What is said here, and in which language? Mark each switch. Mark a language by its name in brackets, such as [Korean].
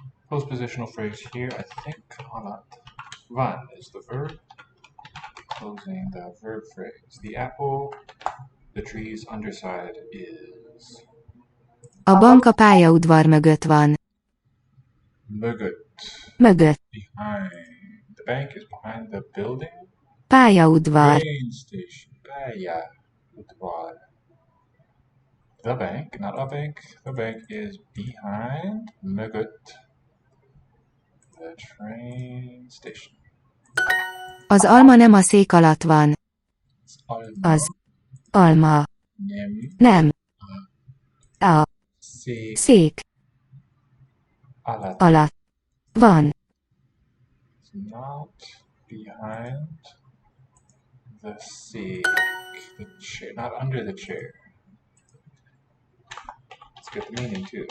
[English] Postpositional phrase here, I think [Hungarian] alat van [English] is the verb. Closing the verb phrase. The apple, the tree's underside is. [Hungarian] A bank a pályaudvar mögött van. Mögött. Mögött. [English] Behind. The bank is behind the building. [Hungarian] Pályaudvar. [English] Train station. [Hungarian] Pályaudvar. [English] The bank, not a bank. The bank is behind. [Hungarian] Mögött. [English] The train station. [Hungarian] Az alma nem a szék alatt van. Az alma nem a szék alatt van. [English] It's not behind the seat, the chair, not under the chair. Let's get the meaning too.